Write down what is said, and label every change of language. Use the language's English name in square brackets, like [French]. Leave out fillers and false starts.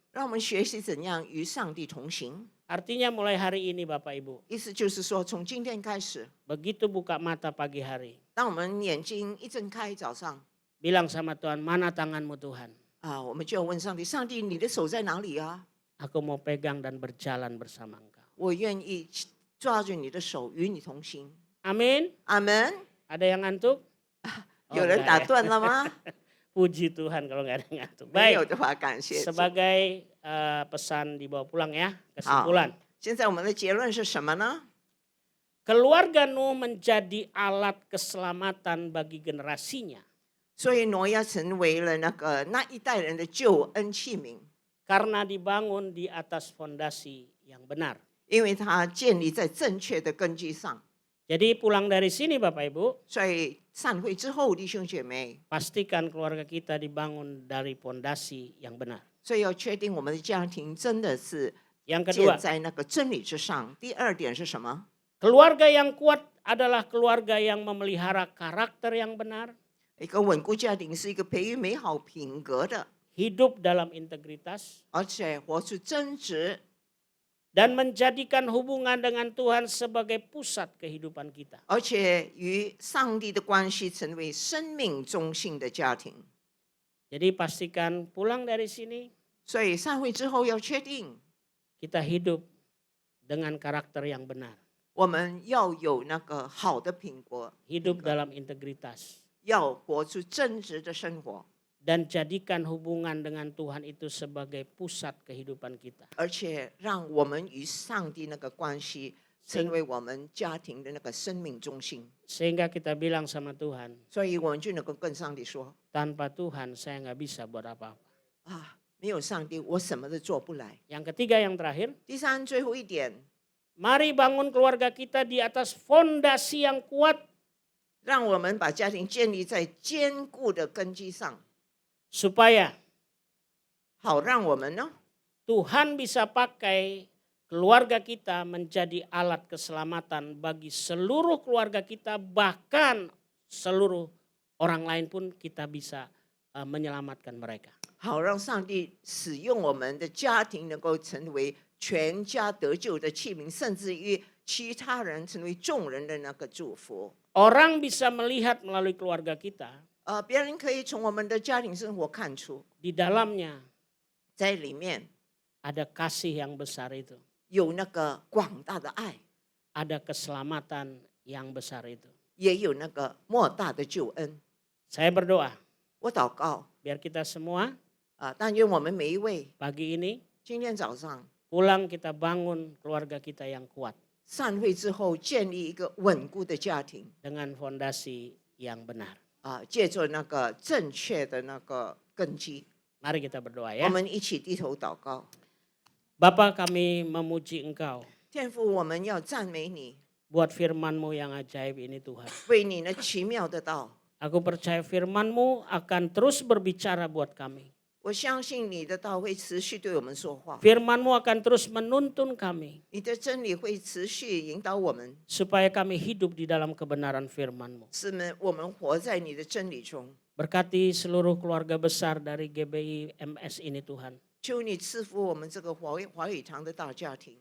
[Chinese] 让我们学习怎样与上帝同行。 [Indonesian] Artinya mulai hari ini Bapak Ibu, [Chinese] 意思就是说，从今天开始， [Indonesian] begitu buka mata pagi hari, [Chinese] 当我们眼睛一睁开，早上 [Indonesian] bilang sama Tuhan, mana tanganmu Tuhan? [Chinese] 啊，我们就要问上帝：上帝，你的手在哪里啊？ [Indonesian] Aku mau pegang dan berjalan bersama Engkau. [Chinese] 我愿意抓住你的手，与你同行。 [Indonesian] Amin. [Chinese] 阿门。 [Indonesian] Ada yang ngantuk? [Chinese] 有人 [Indonesian] enggak [Chinese] 打 [Indonesian] ya. [Chinese] 断了吗？ [Indonesian] Puji Tuhan kalau nggak ada yang ngantuk. [Chinese] 没有 [Indonesian] Baik, [Chinese] 的话，感谢主。 [Indonesian] sebagai pesan dibawa pulang ya, kesimpulan. [Chinese] 现在我们的结论是什么呢？ [Indonesian] Keluarga Nuh menjadi alat keselamatan bagi generasinya. [Chinese] 所以挪亚成为了那一代人的救恩器皿， [Indonesian] Karena dibangun di atas fondasi yang benar. [Chinese] 因为它建立在正确的根基上。 [Indonesian] Jadi pulang dari sini Bapak Ibu, [Chinese] 所以散会之后，弟兄姐妹， [Indonesian] pastikan keluarga kita dibangun dari fondasi yang benar. [Chinese] 所以要确定我们的家庭真的是 [Indonesian] Yang [Chinese] 建 [Indonesian] kedua, [Chinese] 在那个真理之上。第二点是什么？ [Indonesian] keluarga yang kuat adalah keluarga yang memelihara karakter yang benar, [Chinese] 一个稳固家庭是一个培育美好品格的， [Indonesian] hidup dalam integritas, [Chinese] 而且活出真实， [Indonesian] dan menjadikan hubungan dengan Tuhan sebagai pusat kehidupan kita. [Chinese] 而且与上帝的关系成为生命中心的家庭。 [Indonesian] Jadi pastikan pulang dari sini [Chinese] 所以散会之后要确定， [Indonesian] kita hidup dengan karakter yang benar, [Chinese] 我们要有那个好的品格， [Indonesian] hidup dalam integritas, [Chinese] 要活出真实的生活， [Indonesian] dan jadikan hubungan dengan Tuhan itu sebagai pusat kehidupan kita. [Chinese] 而且让我们与上帝那个关系成为我们家庭的那个生命中心。 [Indonesian] Sehingga kita bilang sama Tuhan, [Chinese] 所以我们就能够跟上帝说 [Indonesian] tanpa Tuhan saya nggak bisa buat apa-apa. [Chinese] 啊，没有上帝，我什么都做不来。 [Indonesian] Yang ketiga yang terakhir, [Chinese] 第三，最后一点， [Indonesian] mari bangun keluarga kita di atas fondasi yang kuat [Chinese] 让我们把家庭建立在坚固的根基上， [Indonesian] supaya [Chinese] 好让我们呢 [Indonesian] Tuhan bisa pakai keluarga kita menjadi alat keselamatan bagi seluruh keluarga kita, bahkan seluruh orang lain pun kita bisa menyelamatkan mereka. [Chinese] 好让上帝使用我们的家庭能够成为全家得救的器皿，甚至于其他人成为众人的那个祝福。 [Indonesian] Orang bisa melihat melalui keluarga kita, [Chinese] 别人可以从我们的家庭生活看出， [Indonesian] di dalamnya [Chinese] 在里面 [Indonesian] ada kasih yang besar itu, [Chinese] 有那个广大的爱， [Indonesian] ada keselamatan yang besar itu. [Chinese] 也有那个莫大的救恩。 [Indonesian] Saya berdoa [Chinese] 我祷告 [Indonesian] biar kita semua [Chinese] 但愿我们每一位 [Indonesian] pagi ini [Chinese] 今天早上 [Indonesian] pulang kita bangun keluarga kita yang kuat [Chinese] 散会之后，建立一个稳固的家庭 [Indonesian] dengan fondasi yang benar. [Chinese] 借助那个正确的那个根基。 [Indonesian] Mari kita berdoa [Chinese] 我 [Indonesian] ya. [Chinese] 们一起低头祷告。 [Indonesian] Bapa, kami memuji Engkau [Chinese] 天父，我们要赞美你， [Indonesian] buat firman-Mu yang ajaib ini Tuhan. [Chinese] 为你那奇妙的道。 [Indonesian] Aku percaya firman-Mu akan terus berbicara buat kami. [Chinese] 我相信你的道会持续对我们说话， [Indonesian] Firman-Mu akan terus menuntun kami [Chinese] 你的真理会持续引导我们， [Indonesian] supaya kami hidup di dalam kebenaran firman-Mu. [Chinese] 使我们活在你的真理中。 [Indonesian] Berkati seluruh keluarga besar dari GBI MS ini Tuhan. [Chinese] 求你赐福我们这个华语堂的大家庭，